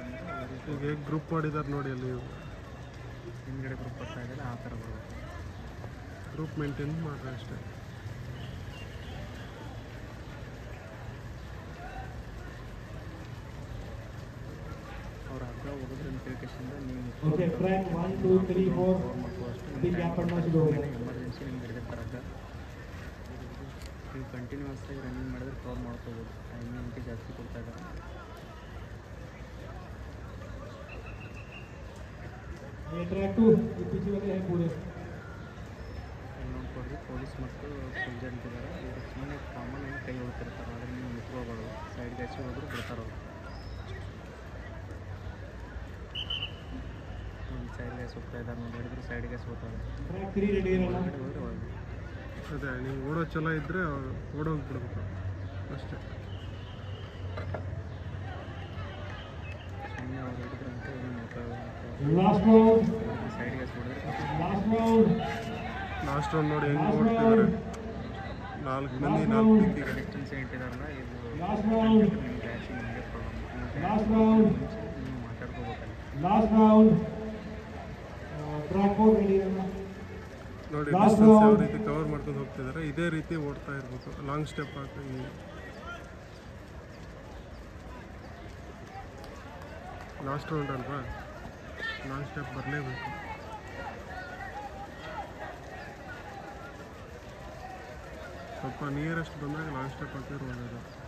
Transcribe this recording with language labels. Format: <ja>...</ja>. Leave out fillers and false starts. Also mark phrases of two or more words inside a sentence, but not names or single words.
<kn>ಈಗ ಹೇಗೆ ಗ್ರೂಪ್ ಮಾಡಿದ್ದಾರೆ ನೋಡಿ ಅಲ್ಲಿ. ಹಿಂದ್ಗಡೆ ಗ್ರೂಪ್ ಬರ್ತಾ ಇದ್ದಾರೆ ಆ ಥರ ಬರ್ಬೇಕು.</kn> <en>group maintain</en> <kn>ಮಾಡ್ರೆ ಅಷ್ಟೇ. ಅವ್ರು ಹಗ್ಗ ಹೋಗೋದ್ರಿಂದ ತಿಳ್ಕೇಶಿಂದ ನೀವು</kn> <en>okay track</en> <hi>1 2 3 4 अभी क्या पढ़ना शुरू हो गया.</hi> <kn>ಎಮರ್ಜೆನ್ಸಿ ನಿಮ್ಗೆ ಹಿಡಿದಿರ್ತಾರೆ ಹಗ್ಗ. ನೀವು ಕಂಟಿನ್ಯೂಸ್ ಆಗಿ ರನ್ನಿಂಗ್ ಮಾಡಿದ್ರೆ ಕವರ್ ಮಾಡ್ಕೋಬೋದು. ಟೈಮಿಂಗ್ ಜಾಸ್ತಿ ಕೊಡ್ತಾ ಇದ್ದಾರೆ.</kn> <hi>ये ट्रैक 2 ये पीछे वाले हैं पूरे.</hi> <kn>ನೋಡ್ಕೊಡ್ರಿ ಪೊಲೀಸ್ ಮತ್ತು ಸೋಲ್ಜರ್ ಇದ್ದಾರೆ. ಇವರು ಸುಮ್ಮನೆ ಕಾಮನ್ ಆಗಿ ಕೈ ಹೊಡ್ತಿರ್ತಾರೆ. ಆದರೆ ನೀವು ನಿಂತ್ಕೋಬಾರ್ದು. ಸೈಡ್ಗೆ ಹಚ್ಚಿ ಹೋದ್ರು ಬಿಡ್ತಾರೆ ಅವರು. ಒಂದು ಸೈಡ್ಗೆ ಹೋಗ್ತಾ ಇದ್ದಾರೆ ನೋಡಿ, ಹಿಡಿದ್ರೆ ಸೈಡ್ಗೆ ಹೋಗ್ತಾರೆ.</kn> <hi>ट्रैक 3 रेडी है ना?</hi> <kn>ಹೊರಗಡೆ ಹೋದ್ರೆ ಒಳಗೆ ಅದೇ ನೀವು ಓಡೋ ಚಲೋ ಇದ್ದರೆ ಓಡೋಗ್ಬಿಡ್ಬೇಕು ಅಷ್ಟೇ. ಸುಮ್ಮನೆ ಅವ್ರು ಹಿಡಿದ್ರಂತೆ ಏನು</kn> <en>last round</en> <kn>ಸೈಡ್ಗೆ ಹೊಡೆದ್ರೆ</kn> <en>last round last round</en> <kn>ನೋಡಿ ಹೆಂಗೆ ಓಡ್ತಿದ್ದಾರೆ. 4 ಮಂದಿ 4 ದಿಕ್ಕಿಗೆ. ಡಿಸ್ಟೆನ್ಸ್ ಇಟ್ಟಿದಾರಲ್ಲ ಇದು</kn> <en>last round</en> <kn>ನಿಮ್ಮ ಬ್ಯಾಚಿಗೆ ನಿಮಗೆ ಪ್ರಾಬ್ಲಮ್.</kn> <en>last round</en> <kn>ನೀವು ಮಾತಾಡ್ಕೋಬೇಕಲ್ಲ.</kn> <en>last round track 4 ready</en> <hi>है ना?</hi> <kn>ನೋಡಿ ಡಿಸ್ಟೆನ್ಸ್ ಯಾವ ರೀತಿ ಕವರ್ ಮಾಡ್ಕೊಂಡು ಹೋಗ್ತಿದ್ದಾರೆ ಇದೇ ರೀತಿ ಓಡ್ತಾ ಇರಬೇಕು.</kn> <en>long step</en> <kn>ಹಾಕಿ</kn> <en>last round</en> <kn>ಅಲ್ವಾ,</kn> <en>long step</en> <kn>ಬರಲೇಬೇಕು. ಸ್ವಲ್ಪ ನಿಯರೆಸ್ಟ್ ಬಂದಾಗ</kn> <en>long step</en> <kn>ಹಾಕಿದ್ರೆ ಒಳ್ಳೆಯದು.</kn>